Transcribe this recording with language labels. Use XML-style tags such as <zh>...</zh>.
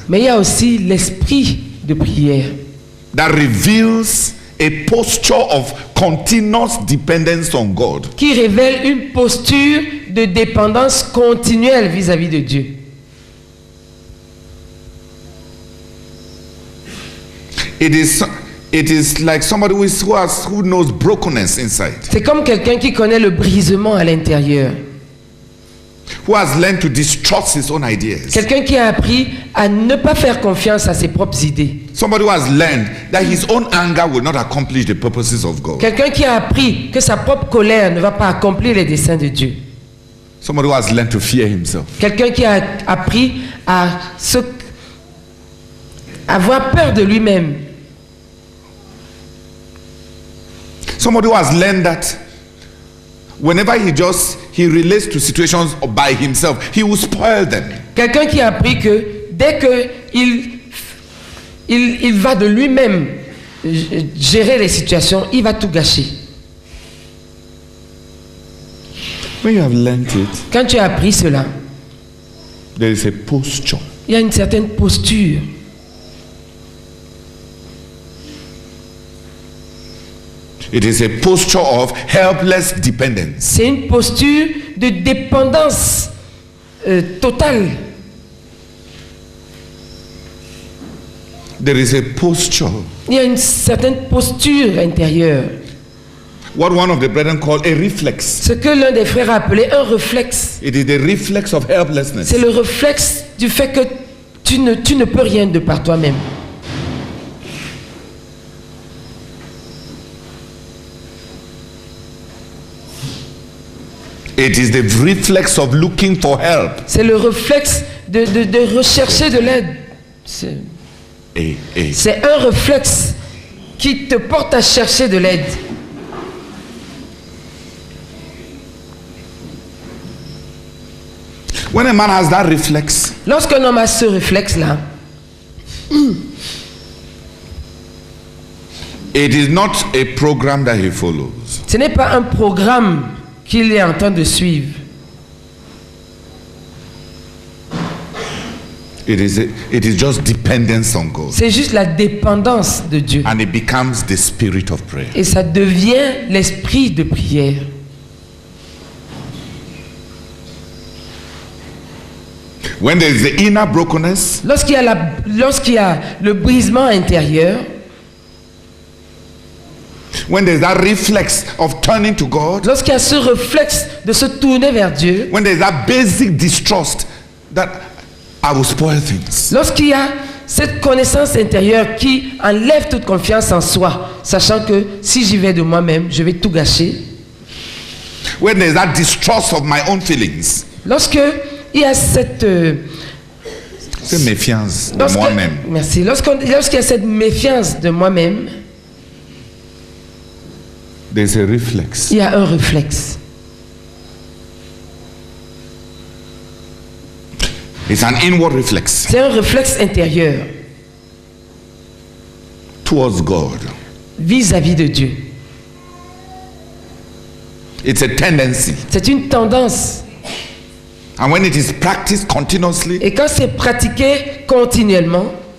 <fr>Mais il y a aussi l'esprit de prière.</fr> <en>That reveals a posture of continuous dependence on God.</en> <fr>Qui révèle une posture de dépendance continuelle vis-à-vis de Dieu.</fr> <en>It is like somebody who knows brokenness inside.</en> <fr>C'est comme quelqu'un qui connaît le brisement à l'intérieur.</fr> <en>Who has learned to distrust his own ideas.</en> <fr>Quelqu'un qui a appris à ne pas faire confiance à ses propres idées.</fr> <en>Somebody who has learned that his own anger will not accomplish the purposes of God.</en> <fr>Quelqu'un qui a appris que sa propre colère ne va pas accomplir les desseins de Dieu.</fr> <en>Somebody who has learned to fear himself.</en> <fr>Quelqu'un qui a appris à avoir peur de lui-même.</fr> <en>Somebody who has learned that whenever he relates to situations by himself, he will spoil them.</en> <fr>Quelqu'un qui a appris que dès que il va de lui-même gérer les situations, il va tout gâcher.</fr> <en>When you have learned it,</en> <fr>quand tu as appris cela,</fr> <en>there is a posture.</en> <fr>Il y a une certaine posture.</fr> <en>It is a posture of helpless dependence.</en> <fr>C'est une posture de dépendance totale.</fr> <en>There is a posture.</en> <fr>Il y a une certaine posture intérieure.</fr> <en>What one of the brethren called a reflex.</en> <fr>Ce que l'un des frères a appelé un réflexe.</fr> <en>It is the reflex of helplessness.</en> <fr>C'est le réflexe du fait que tu ne peux rien de par toi-même.</fr> <en>It is the reflex of looking for help.</en> <fr>C'est le réflexe de rechercher de l'aide. C'est un réflexe qui te porte à chercher de l'aide.</fr> <en>When a man has that reflex,</en> <fr>lorsqu'un homme a ce réflexe-là,</fr> <en>it is not a program that he follows.</en> <fr>Ce n'est pas un programme qu'il est en train de suivre.</fr> <en>It is just dependence on God.</en> <fr>C'est juste la dépendance de Dieu.</fr> <en>And it becomes the spirit of prayer.</en> <fr>Et ça devient l'esprit de prière.</fr> <en>when there is the inner brokenness,</en> <fr>lorsqu'il y a le brisement intérieur,</fr> <en>when there is that reflex of turning to God,</en> <fr>lorsqu'il y a ce réflexe de se tourner vers Dieu,</fr> <en>when there is that basic distrust that I will spoil things,</en> <fr>lorsqu'il y a cette connaissance intérieure qui enlève toute confiance en soi, sachant que si j'y vais de moi-même, je vais tout gâcher.</fr> <en>when there is that distrust of my own feelings,</en> <fr>Lorsque il y a cette méfiance de moi-même, merci. Lorsqu'il y a cette méfiance de moi-même,</fr> <en>there's a reflex.</en> <fr>il y a un réflexe.</fr> <en>It's an inward reflex</en> <fr>C'est un réflexe intérieur</fr> <en>towards God.</en> <fr>vis-à-vis de Dieu.</fr> <en>It's a tendency.</en> <fr>C'est une tendance.</fr> <en>And when it is practiced continuously,</en> <fr>Et quand c'est pratiqué continuellement,</fr>